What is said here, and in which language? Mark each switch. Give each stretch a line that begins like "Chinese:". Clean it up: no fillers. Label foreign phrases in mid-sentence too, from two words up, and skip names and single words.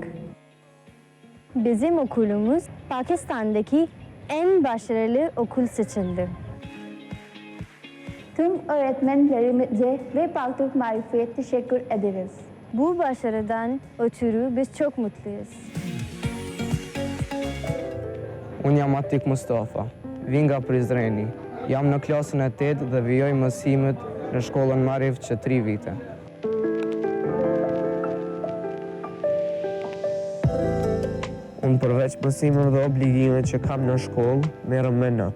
Turkish: Bizim okulumuz Pakistan'daki en başarılı okul seçildi. Tüm öğretmenlerimize ve Park Türk Maarif'e teşekkür ederiz. Bu başarıdan ötürü biz çok mutluyuz.
Albanian: Unë jam Atik Mustafa, vi nga Prizreni. Jam në klasën e 8 dhe vijoj mësimet në shkollën Maarif që 3 vite. Unë përveç mësimeve dhe obligime që kam në shkollë, merrem me not.